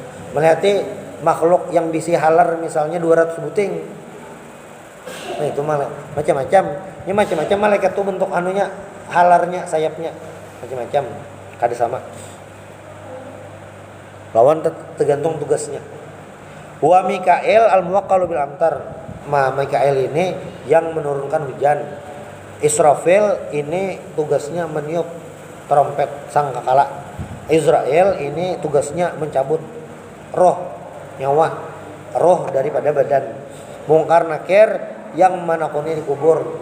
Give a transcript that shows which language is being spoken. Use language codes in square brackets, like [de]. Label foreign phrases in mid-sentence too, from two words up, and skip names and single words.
[bjn] Melihati makhluk yang bisi halar misalnya 200 buting. Nah, itu macam-macam. Ini macam-macam malaikat tuh bentuk anunya, halarnya, sayapnya macam-macam. Kada sama. Lawan tergantung tugasnya. [ar] وميكائيل الموكل بالأمطار. [bjn] Mikail ini yang menurunkan hujan. Israfil ini tugasnya meniup trompet sangkakala. Israel ini tugasnya mencabut roh, nyawa, roh daripada badan. Mungkar nakir yang manakuni dikubur.